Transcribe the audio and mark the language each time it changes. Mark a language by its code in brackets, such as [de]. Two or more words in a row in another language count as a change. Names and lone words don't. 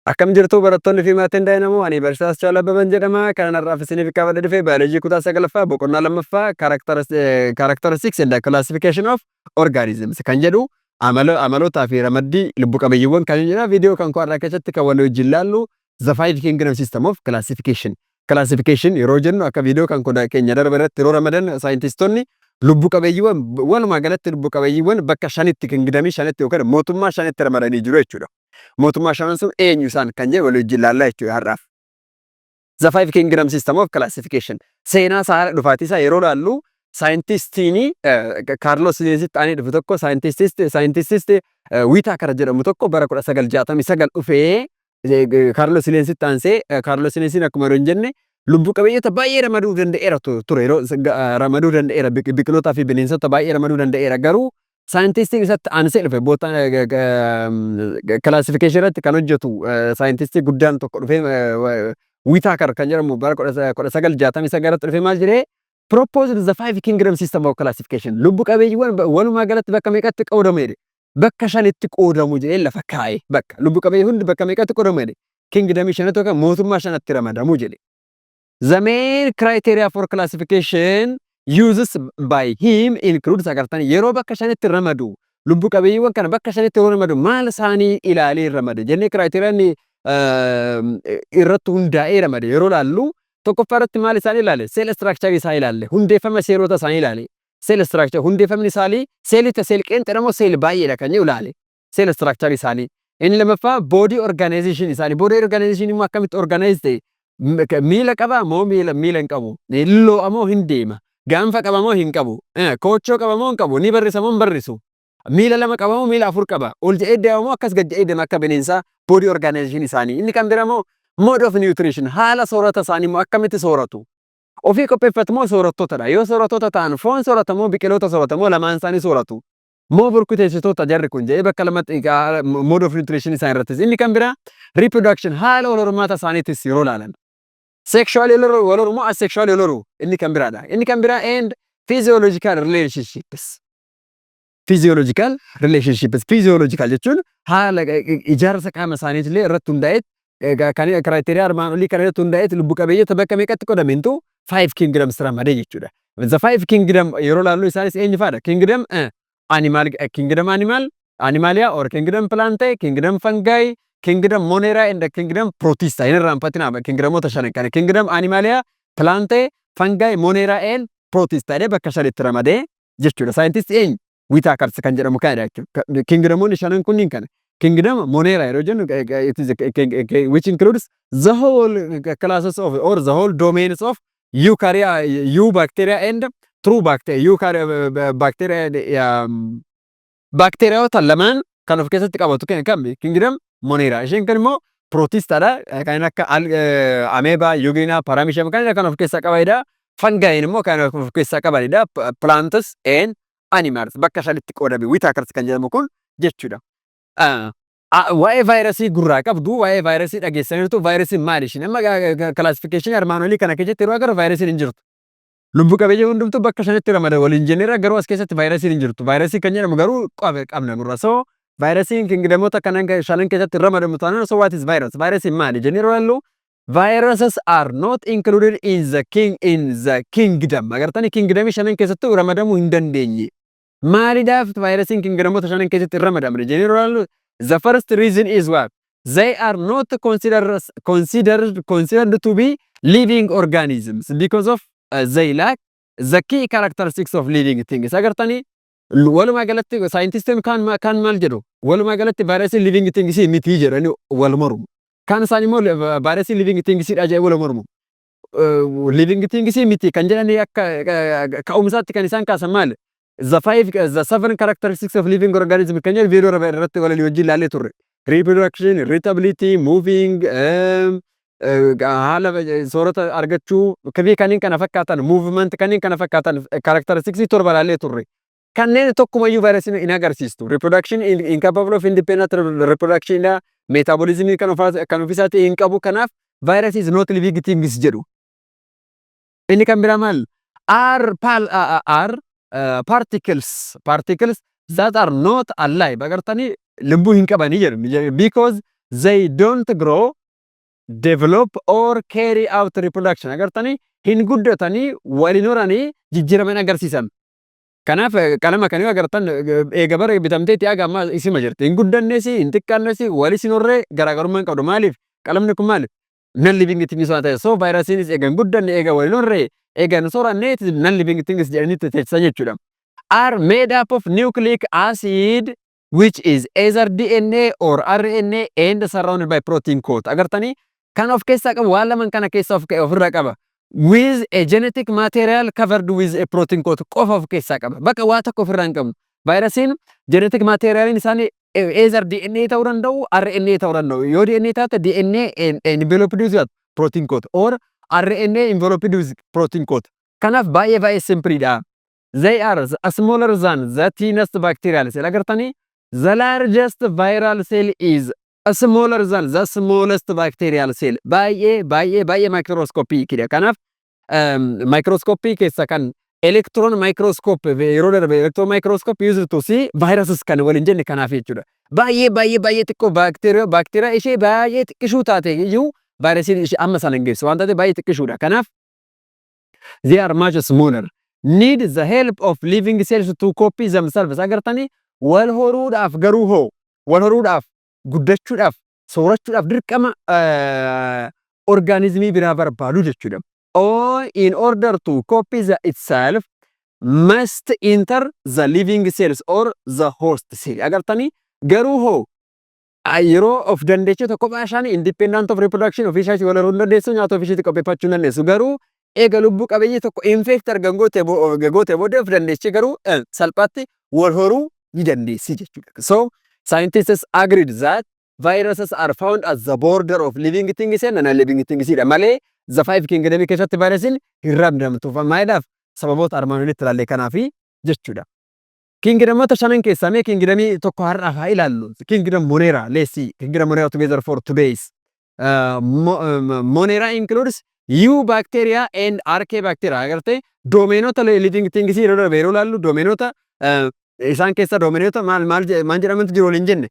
[om] Akkam jirtu barattoonni fi maatiin Daayinamoo ani Barsiisaa Aschaala Abbaban jedhama. Kan har'aaf isiniif qabadee dhufe baayolojii kutaa 9ffaa boqonnaa 2ffaa [en] characteristics and classification of organisms [om] kan jedhu amalootaa fi ramaddii lubbu qabeeyyiiwwan kan jedha. Viidiyoo kan koo har'aa keessatti kan walii wajjin laallu [en] the five kingdom system of classification. [om] Classification yeroo jennu akka viidiyoo kan keenya darbe irratti yeroo ramadan saayintistoonni lubbu qabeeyyiiwwan walumaa galatti lubbu qabeeyyiiwwan bakka shanitti kingdamii shanitti yookaan mootummaa shanitti ramadanii jiru jechuudha. Mootummaa shanan sun eenyu isaan kan jedhu walii wajjin laallaa jechuudha har'aaf. [en] The five kingdom system of classification. [om] Seenaa isaa dhufaatii isaa yeroo laallu saayintistiini Kaarlos Liinsitti aanee dhufu tokko saayintististi Wiitaakar jedhamu tokko bara 1969 dhufee Kaarlos Liinsitti aansee Kaarlos Liinsiin akkuma yeroo hin jenne lubbu qabeeyyota baay'ee ramaduu danda'eera ture yeroo ramaduu danda'eera biqilootaa fi bineensota baay'ee ramaduu danda'eera garuu saayintistiin isatti aansee dhufe bootaan classification irratti kan hojjetu saayintistii guddaan tokko dhufee Wiitaakar kan jedhamu bara 1969 dhufe maal jedhee [en] proposed the five kingdom system of classification [om] lubbu qabeeyyiiwwan walumaa galatti bakka meeqatti qoodamu jedhe bakka shanitti qoodamu jedhee lafa kaa'e bakka lubbu qabeeyyii hundi bakka meeqatti qoodamu jedhe kingdamii shanatti yookaan mootummaa shanatti ramadamu jedhe. [en] The main criteria for classification uses by him includes [om] agartanii yeroo bakka shanitti ramadu lubbu qabeeyyiiwwan kana bakka shanitti yeroo ramadu maal isaanii ilaalee ramade jennee criteriyaan irratti hundaa'ee ramade yeroo laallu tokkoffaa irratti maal isaan ilaale [en] seel structure [om] isaa ilaale hundeeffama seelota isaanii ilaale [en] seel structure [om] hundeeffamni isaanii seelita seel qeenxedhamoo seel baay'eedha kan jedhu ilaale [en] seel structure [om] isaanii inni lammaffaa [en] body organization [om] isaanii [en] body organization [om] immoo akkamitti organize ta'e miila qaba moo miila hin qabu lilloo moo hin deema gaanfa qaba moo hin qabu koochoo qaba moo hin qabu ni barrisa moo hin barrisu miila lama qaba moo miila afur qaba ol jedhee deema moo akkas gad jedhee deema akka bineensaa [en] body organization [om] isaanii inni kan biraa moo [en] mode of nutrition [om] haala soorata isaanii moo akkamitti sooratu ofii qopheeffatu moo soorattootadha yoo soorattoota ta'an foon soorata moo biqiloota soorata moo lamaan isaanii sooratu moo burkuteessitoota jarri kun jedhee bakka lamatti [en] mode of nutrition [om] isaan irrattis inni kan biraa reproduction haala wal hormaata isaaniitis yeroo laalan sexual waloru moo asexual waloru inni kan biraadha inni kan biraa [en] and physiological relationships [om] physiological jechuun haala ijaarsa qaama isaaniitillee irratti hundaa'ee kan criteria armaan olii kan irratti hundaa'ee lubbu qabeeyyota bakka meeqatti qodamintu [en] five kingdoms [om] ramadee jechuudha. [en] The five kingdom [om] yeroo laallu isaanis eenyu faadha [en] kingdom animalia or kingdom plantae kingdom fungi kingdom monera and kingdom protista [om] inni raanfatina kingdomota shanan kana [en] kingdom animalia plantae fungi monera and protista [om] jedhee bakka shanitti ramadee jechuudha. Saayintisti eenyu Wiitaakar kan jedhamu kanadha jechuudha. Kingdomoonni shanan kunniin kana [en] kingdom monera [om] yeroo jennu [en] which includes the whole classes of or the whole domains of bacteria and true [om] bacteria bacteriaota lamaan kan of keessatti qabatu kan [en] kingdom monera [om] isheen kan immoo protistadha kan akka amoeba yugina paramecium kan of keessaa qabanidha fungi immoo kan of keessaa qabanidha [en] plants and animals [om] bakka shanitti qoodame Wiitaakar kan jedhamu kun jechuudha. Waa'ee vaayirasii gurraa qabdu waa'ee vaayirasii dhageessaniirtu vaayirasiin maali isheen amma classification armaan olii kana keessatti yeroo agarru vaayirasiin hin jirtu. Lubbu qabeeyyii hundumtu bakka shanitti ramada waliin jenneera garuu as keessatti vaayirasiin hin jirtu. Vaayirasii kan jedhamu garuu qabna gurra. So vaayirasiin kingdamoota kanan shanan keessatti ramadamu taanaan [en] so what is virus? [om] Vaayirasiin maali jennee yeroo laallu [en] viruses are not included in the kingdom. [om] Agartanii kingdamii shanan keessatti ramadamuu hin dandeenye. Maaliidhaaf vaayirasiin kingdamoota shanan keessatti ramadamne jennee yeroo laallu [en] the first reason is what? They are not considered to be living organisms because of they lack the key characteristics of living things. [om] Agartanii walumaa galatti saayintistoonni kan maal jedhu walumaa galatti vaayirasiin [en] living things [om] miti jedhanii wal mormu. Kan isaan immoo vaayirasiin [en] living things [om] dha jedhanii wal mormu. [en] Living things [om] miti kan jedhanii akka ka'umsaatti kan isaan kaasan maal? [en] The seven characteristics of living organism [om] kan jedhu viidiyoo irratti walii wajjin ilaalee turre. [en] Reproduction, irritability, moving, [om] haala soorata argachuu fi kanneen kana fakkaatan movement kanneen kana fakkaatan characteristics torba ilaalee turre. Kanneen tokkumayyuu vaayirasiin hin agarsiistu. [en] Reproduction incapable of independent reproduction metabolism [om] kan ofiisaatti hin qabu kanaaf [en] virus is not living things jedhu. [om] Inni kan biraa maal? [en] Are particles that are not alive [om] agartanii lubbuu hin qabanii jedhu [en] because they don't grow, develop or carry out reproduction. [om] Agartanii hin guddatanii waliin horanii jijjiiraman agarsiisan. Kanaaf qalama kan yoo agartan eega bara bitamteetti aga amma isima jirti. Hin guddannes hin xiqqaannes walis hin horree garaagarummaa hin qabdu. Maaliif qalamni kun maali? [en] Non living things [om] waan ta'eef. So vaayirasiinis eega hin guddanne eega waliin horree eega hin sooranne [en] non living things [om] jedhanii teessisan jechuudha. [en] Are made up of nucleic acid which is either DNA or RNA and surrounded by protein coat. [om] Agartanii kan of keessaa qabu waan laman kana keessa ofirraa qaba. [en] With a genetic material covered with a protein coat [om] qofa of keessaa qaba. Bakka waa tokko ofirraa hin qabnu. Vaayirasiin genetic materialiin isaanii either DNA ta'uu danda'u, RNA ta'uu danda'u. Yoo DNA taate [en] DNA enveloped with protein coat or RNA enveloped with protein coat. [om] Kanaaf baay'ee simpliidha. [en] They are smaller than the tiniest bacterial cell. Agartanii the largest viral cell is smaller than the smallest bacterial cell. [om] Baay'ee microscopy kidha. Kanaaf microscopy keessa kan [en] electron microscope [om] yeroo darbe [en] electron microscope used to see viruses [om] kan waliin jenne kanaaf jechuudha. Baay'ee xiqqoo bacteria ishee baay'ee xiqqishuu taate iyyuu virusiin ishee amma sana hin geessu waan taate baay'ee xiqqishuudha. [en] Kanaaf they are much smaller. Need the help of living cells to copy themselves. [om] Agartanii wal horuudhaaf garuu hoo wal horuudhaaf guddachuudhaaf soorachuudhaaf dirqama organizmii biraa barbaadu jechuudha. [en] Or in order to copy itself must enter the living cells or the host cell. [om] Agartanii garuu hoo yeroo of dandeechota kophaa isaanii [en] independent of reproduction [om] ofii isaanii wal horuu dandeessu nyaata ofii isheetti qopheeffachuu dandeessu. Garuu eega lubbuu qabeeyyii tokko infect argan gootee booda of dandeechee garuu salphaatti wal horuu ni dandeessi jechuudha. [en] So scientists agreed that viruses are found at the border of living things and non-living things. [om] Malee [en] the five kingdom [om] keessatti virusiin hin ramdamtu. Maaliidhaaf sababoota armaan olitti ilaallee kanaafi jechuudha. Kingdomoota shanan keessaa mee kingdomii tokko har'aaf haa ilaallu. [en] Kingdom Monera, let's see. Kingdom Monera together for today's. Monera includes Eubacteria and Archaebacteria. [om] Agarte domainota [en] living things [om] yeroo darbe yeroo ilaallu domainota isaan keessa domainota maal jedhamantu jiru waliin jenne.